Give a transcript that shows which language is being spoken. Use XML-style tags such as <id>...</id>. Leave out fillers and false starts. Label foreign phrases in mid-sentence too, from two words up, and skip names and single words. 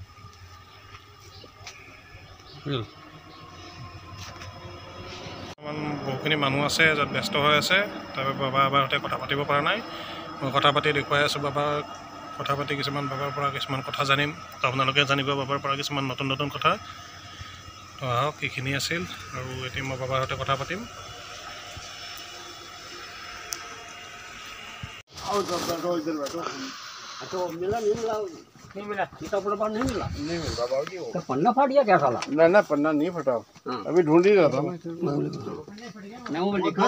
<as>বহুখিনি মানুহ আছে য'ত ব্যস্ত হৈ আছে, তাৰবাবে বাবাৰ সৈতে কথা পাতিব পৰা নাই। মই কথা পাতি দেখুৱাই আছোঁ বাবাক। কথা পাতি কিছুমান বাবাৰ পৰা কিছুমান কথা জানিম, তো আপোনালোকে জানিব বাবাৰ পৰা কিছুমান নতুন নতুন কথা। তো আহক, এইখিনি আছিল আৰু এতিয়া মই বাবাৰ সৈতে কথা পাতিম।</as> <hi>नहीं मिला, सीतापुर पर नहीं मिला। नहीं मिल रहा बाबू जी। तो पन्ना फाड़ दिया क्या साला? ना पन्ना नहीं फटा। अभी ढूंढ ही रहा था मैं। नहीं वो लिखा</hi>